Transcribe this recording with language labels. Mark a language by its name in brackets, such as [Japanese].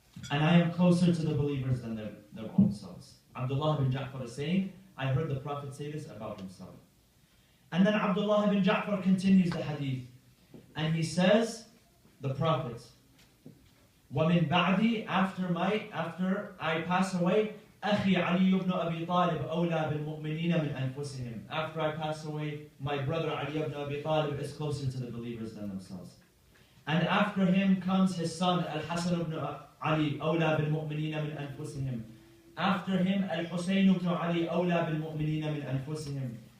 [English] And I am closer to the believers than their own selves. Abdullah bin Ja'far is saying, I heard the Prophet say this about himself. And then Abdullah bin Ja'far continues the hadith. And he says, the Prophet, [Arabic] وَمِن بَعْدِي, [English] after I pass away, [Arabic] أَخِي عَلِيُّ بْنُ أَبِي طَالِبْ أَوْلَى بِالْمُؤْمِنِينَ مِنْ أَنفُسِهِمْ. [English] After I pass away, my brother Ali ibn Abi Talib is closer to the believers than themselves. And after him comes his son Al-Hasan ibn Ali, [Arabic] أَوْلَى بِالْمُؤْمِنِينَ مِنْ أَنفُسِهِمْ. [English] After him, Al-Husayn ibn Ali, [Arabic] أَوْلَى بِالْمُؤْمِنِينَ مِنْ أَنفُسِهِمْ.